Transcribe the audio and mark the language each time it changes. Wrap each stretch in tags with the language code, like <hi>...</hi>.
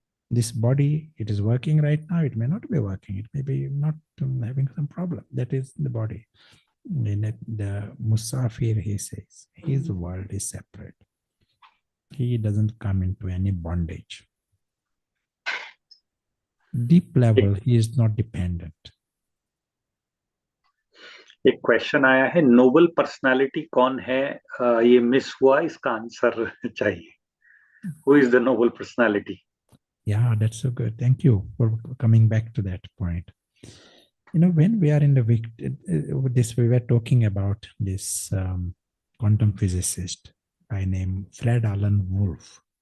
<en>This body, it is working right now. It may not be working. It may be not having some problem. That is the body. The Musafir, he says, his world is separate. He doesn't come into any bondage. Deep level, he is not dependent.</en> <hi>एक question आया है, Nobel personality कौन है? ये miss हुआ, इसका answer चाहिए.</hi> <en>Who is the noble personality? Yeah, that's so good. Thank you for coming back to that point. When we are in we were talking about this quantum physicist by name Fred Alan Wolf.</en>